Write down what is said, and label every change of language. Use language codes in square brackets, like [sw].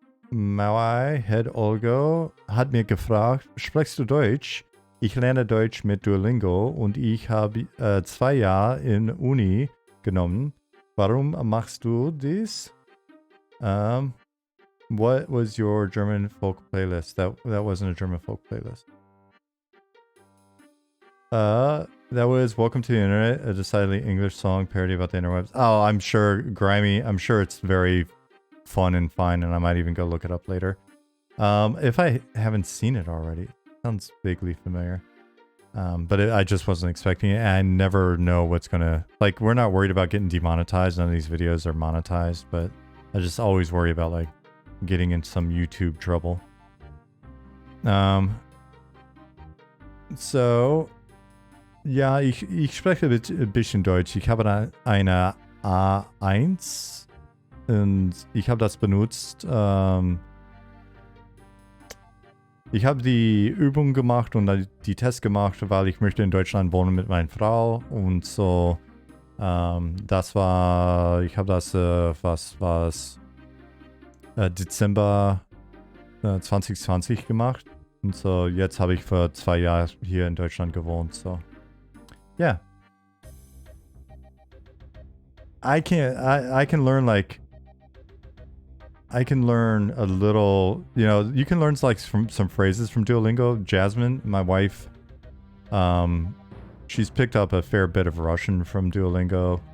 [de] Mauai Head Olgo hat mir gefragt, sprichst du Deutsch? Ich lerne Deutsch mit Duolingo und ich habe 2 Jahre in Uni genommen. Warum machst du dies? [en] What was your German folk playlist? That wasn't a German folk playlist. That was Welcome to the Internet, a decidedly English song parody about the interwebs. Oh, I'm sure, grimy. I'm sure it's very fun and fine, and I might even go look it up later. If I haven't seen it already, it sounds vaguely familiar. But I just wasn't expecting it. I never know what's gonna, like, we're not worried about getting demonetized. None of these videos are monetized, but I just always worry about like getting in some YouTube trouble. [de] So, ja, ich spreche ein bisschen Deutsch. Ich habe eine A1 und ich habe das benutzt. Ich habe die Übung gemacht und die Tests gemacht, weil ich möchte in Deutschland wohnen mit meiner Frau und so. Das war, ich habe das, Dezember 2020 gemacht. Und so, jetzt habe ich für 2 Jahre hier in Deutschland gewohnt, so. [en] Yeah. I can learn like, I can learn a little, you know, you can learn like from some phrases from Duolingo. Jasmine, my wife, she's picked up a fair bit of Russian from Duolingo.